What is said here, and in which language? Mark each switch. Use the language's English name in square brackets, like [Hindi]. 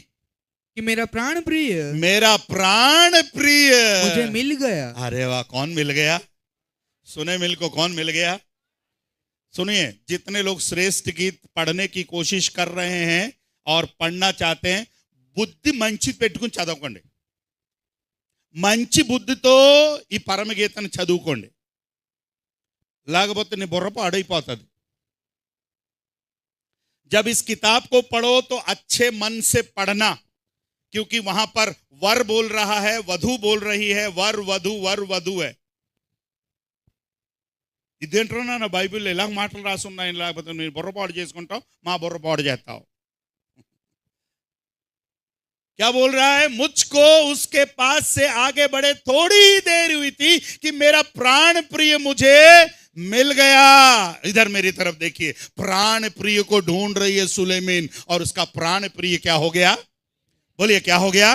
[Hindi] कि मेरा प्राण प्रिय मुझे मिल गया। अरे वाह, कौन मिल गया? सुने मिल को कौन मिल गया? सुनिए, जितने लोग श्रेष्ठ गीत पढ़ने की कोशिश कर रहे हैं और पढ़ना चाहते हैं, [Telugu] బుద్ధి మంచి పెట్టుకుని చదవకండి। మంచి బుద్ధితో ఈ పరమగీతను చదువుకోండి, లేకపోతే నీ బుర్ర పాడైపోతుంది। [Hindi] जब इस किताब को पढ़ो तो अच्छे मन से पढ़ना, क्योंकि वहां पर वर बोल रहा है, वधु बोल रही है, वर वधु है। [Telugu] ఇదేంట్రా నా బైబిల్ ఇలా మాటలు రాసి ఉన్నాయి, లేకపోతే నేను బుర్రపాడు చేసుకుంటావు, మా బుర్రపాడు చేస్తావు। [Hindi] क्या बोल रहा है? मुझको उसके पास से आगे बढ़े थोड़ी ही देर हुई थी कि मेरा प्राण प्रिय मुझे मिल गया। इधर मेरी तरफ देखिए, प्राण प्रिय को ढूंढ रही है सुलेमान, और उसका प्राण प्रिय क्या हो गया? बोलिए क्या हो गया?